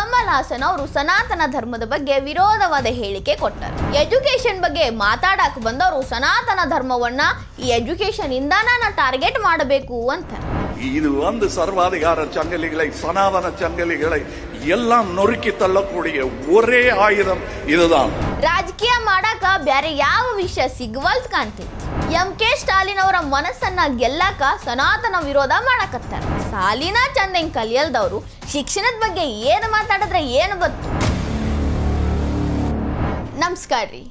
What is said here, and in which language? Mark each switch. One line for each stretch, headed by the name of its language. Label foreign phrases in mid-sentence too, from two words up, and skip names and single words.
Kannada: ಕಮಲ್ ಹಾಸನ್ ಅವರು ಸನಾತನ ಧರ್ಮದ ಬಗ್ಗೆ ವಿರೋಧವಾದ ಹೇಳಿಕೆ ಕೊಟ್ಟರು. ಎಜುಕೇಶನ್ ಬಗ್ಗೆ ಮಾತಾಡಕ್ಕೆ ಬಂದವರು ಸನಾತನ ಧರ್ಮವನ್ನ ಈ ಎಜುಕೇಶನ್ ಇಂದಾನ ಟಾರ್ಗೆಟ್ ಮಾಡಬೇಕು ಅಂತ.
Tamil: இது சர்வாதிகார சங்கிலிகளை சனாதன சங்கிலிகளை எல்லாம் நொறுக்கி தள்ளக்கூடிய ஒரே ஆயுதம் இதுதான்.
Kannada: ರಾಜಕೀಯ ಮಾಡಾಕ ಬೇರೆ ಯಾವ ವಿಷಯ ಸಿಗವಲ್ತ್ ಕಾಣ್ತೈತಿ. ಎಂ.ಕೆ. ಸ್ಟಾಲಿನ್ ಅವರ ಮನಸ್ಸನ್ನ ಗೆಲ್ಲಕ ಸನಾತನ ವಿರೋಧ ಮಾಡಕತ್ತಾರ. ಸಾಲಿನ ಚಂದಂಗ್ ಕಲಿಯಲ್ದವರು ಶಿಕ್ಷಣದ ಬಗ್ಗೆ ಏನು ಮಾತಾಡಿದ್ರೆ ಏನು ಗೊತ್ತು. ನಮಸ್ಕಾರ ರೀ.